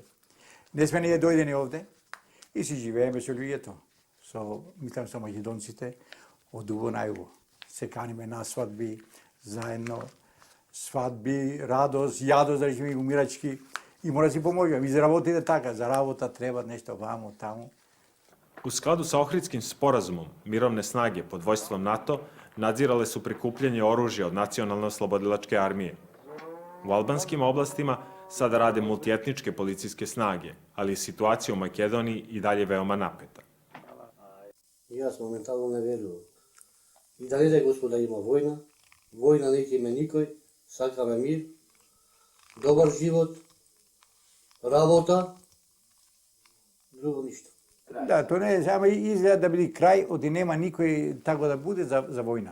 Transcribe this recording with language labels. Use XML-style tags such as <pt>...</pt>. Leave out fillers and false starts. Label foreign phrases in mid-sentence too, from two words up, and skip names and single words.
<mk>Не сме ние дојдени овде и си живееме со луѓето. Мислам со македонците, од убо најубо. Се каниме на свадби, заедно, свадби, радост, јадост, да речеме, умирачки, и мора да си поможеме. И за работа иде така, за работа треба нешто вамо, таму.</mk> <sr>U skladu sa Ohridskim sporazumom, mirovne snage pod vojstvom NATO nadzirale su prikupljanje oružja od nacionalne oslobodilačke armije. U albanskim oblastima sada rade multietničke policijske snage, ali je situacija u Makedoniji i dalje veoma napeta.</sr> <mk>Јас моментално не верувам. И да не дај Господ да има војна, војна не ќе има никој, сакаме мир, добар живот, работа, друго ништо. Да, тоа не е само изгледа да биде крај, оди нема никој тако да буде за војна.</mk>